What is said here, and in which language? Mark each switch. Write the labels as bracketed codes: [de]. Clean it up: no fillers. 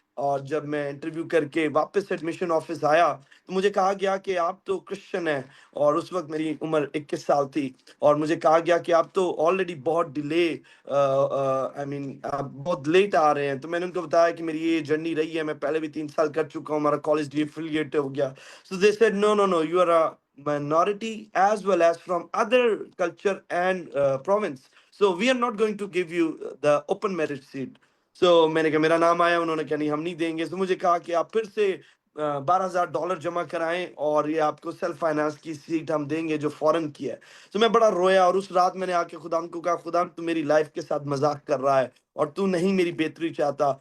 [hi] और जब मैं इंटरव्यू करके वापस एडमिशन ऑफिस आया तो मुझे कहा गया कि आप तो क्रिश्चियन हैं, और उस वक्त मेरी उम्र 21 साल थी और मुझे कहा गया कि आप तो ऑलरेडी बहुत डिले, आई मीन आप बहुत लेट आ रहे हैं। तो मैंने उनको बताया कि मेरी ये जर्नी रही है, मैं पहले भी 3 साल कर चुका हूँ, हमारा कॉलेज डिफिलिएट हो गया। [en] So they said no no no, you are a minority as well as from other culture and province, so we are not going to give you the open merit seat. [hi] So मैंने कहा, मेरा नाम आया, उन्होंने कहा नहीं हम नहीं देंगे। तो मुझे कहा कि आप फिर से $12,000 जमा कराएं और ये आपको सेल्फ फाइनेंस की सीट हम देंगे जो फॉरेन की है। तो मैं बड़ा रोया और उस रात मैंने आके खुदा को कहा, खुदा तू मेरी लाइफ के साथ मजाक कर रहा है और तू नहीं मेरी बेहतरी चाहता।